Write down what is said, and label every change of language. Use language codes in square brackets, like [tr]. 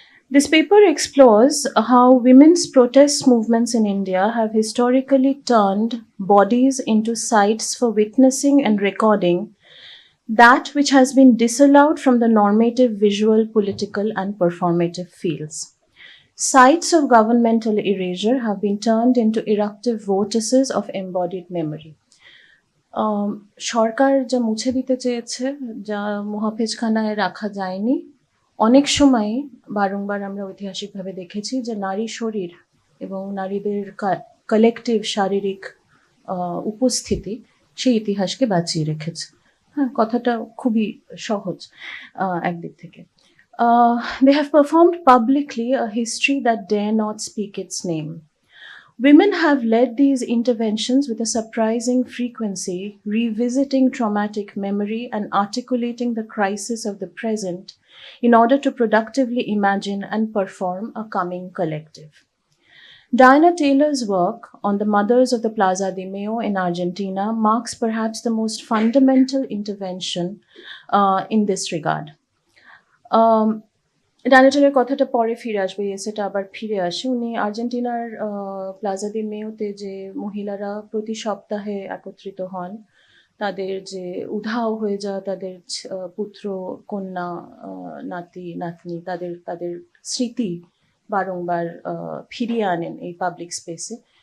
[en] This paper explores how women's protest movements in India have historically turned bodies into sites for witnessing and recording that which has been disallowed from the normative visual, political, and performative fields. Sites of governmental erasure have been turned into eruptive vortices of embodied memory. [bn] সরকার যা মুছে দিতে চেয়েছে, যা মুহাফেজখানায় রাখা যায়নি, অনেক সময় বারংবার আমরা ঐতিহাসিকভাবে দেখেছি যে নারী শরীর এবং নারীদের কালেকটিভ শারীরিক উপস্থিতি সেই ইতিহাসকে বাঁচিয়ে রেখেছে। হ্যাঁ, কথাটা খুবই সহজ একদিক থেকে। [en] They have performed publicly a history that dare not speak its name. Women have led these interventions with a surprising frequency, revisiting traumatic memory and articulating the crisis of the present in order to productively imagine and perform a coming collective. Diana Taylor's work on the mothers of the Plaza de Mayo in Argentina marks perhaps the most fundamental intervention in this regard. [bn] ডায়ানাটেলের কথাটা পরে ফিরে আসবে, সেটা আবার ফিরে আসে। উনি আর্জেন্টিনার প্লাজা দি মেয়োতে যে মহিলারা প্রতি সপ্তাহে একত্রিত হন, তাদের যে উধাও হয়ে যাওয়া তাদের পুত্র কন্যা নাতি নাতনি, তাদের স্মৃতি বারংবার ফিরিয়ে আনেন এই পাবলিক স্পেসে।